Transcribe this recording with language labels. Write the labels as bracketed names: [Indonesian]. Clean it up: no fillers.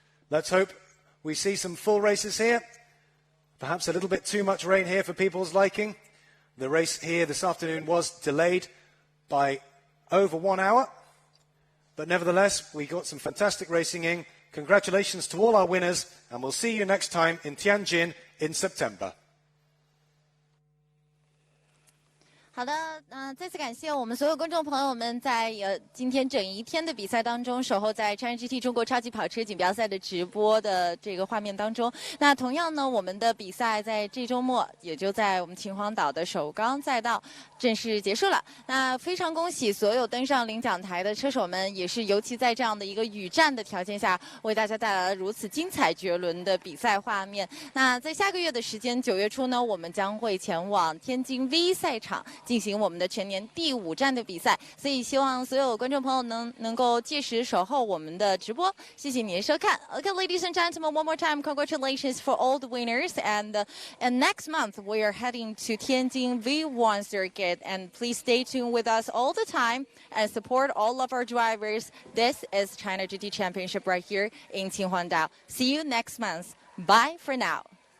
[English] Let's hope we see some full races here. Perhaps a little bit too much rain here for people's liking. The race here this afternoon was delayed by over 1 hour, but nevertheless, we got some fantastic racing in. Congratulations to all our winners, and we'll see you next time in Tianjin in September. [Chinese] 好的，再次感谢我们所有观众朋友们在今天整一天的比赛当中守候在 China GT 中国超级跑车锦标赛的直播的这个画面当中。那同样呢，我们的比赛在这周末也就在我们秦皇岛的首钢赛道正式结束了。那非常恭喜所有登上领奖台的车手们，也是尤其在这样的一个雨战的条件下，为大家带来了如此精彩绝伦的比赛画面。那在下个月的时间，9月初呢，我们将会前往天津 V 赛场进行我们的全年第5站的比赛，所以希望所有观众朋友能够届时守候我们的直播。谢谢您的收看。 [English] Okay, ladies and gentlemen, one more time, congratulations for all the winners. And next month we are heading to Tianjin V1 circuit, and please stay tuned with us all the time and support all of our drivers. This is China GT Championship right here in Qinhuangdao. See you next month. Bye for now.